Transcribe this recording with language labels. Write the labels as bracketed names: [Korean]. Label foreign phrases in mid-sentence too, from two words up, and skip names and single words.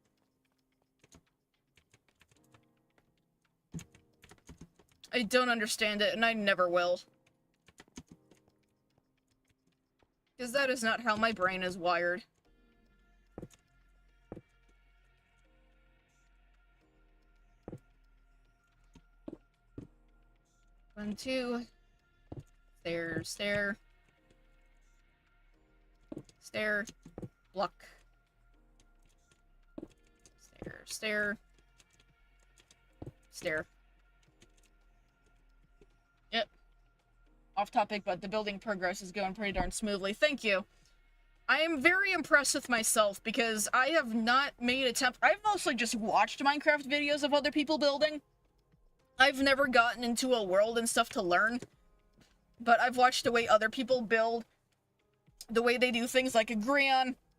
[English] I don't understand it, and I never will. Because that is not how my brain is wired. One, two. Stair, stair. Stair. Block. Stair, stair. Stair. Yep. Off topic, but the building progress is going pretty darn smoothly. Thank you. I am very impressed with myself because I have not made attempt. I've mostly just watched Minecraft videos of other people building. I've never gotten into a world and stuff to learn, but I've watched the way other people build, the way they do things like a Grian.